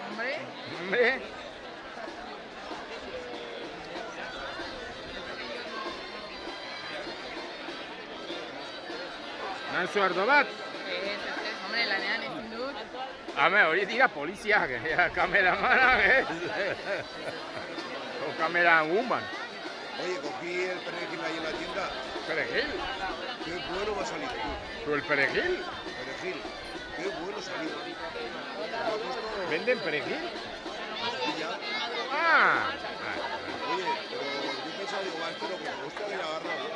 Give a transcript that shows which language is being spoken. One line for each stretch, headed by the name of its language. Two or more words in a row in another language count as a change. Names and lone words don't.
Basque: Hombre. Nanzu ardo bat? Hombre, lanean ezin dut. Hame, hori dira poliziak, kameramanak, o camerawoman.
Spanish: Oye, cogí el perejil ahí en la tienda. ¿Perejil? Qué bueno va a salir. ¿Pero el perejil? Perejil. Qué bueno ha salido. ¿Venden perejil? Y ya. Ah. Oye, pero yo pensaba, digo, esto lo que me gusta de la barra.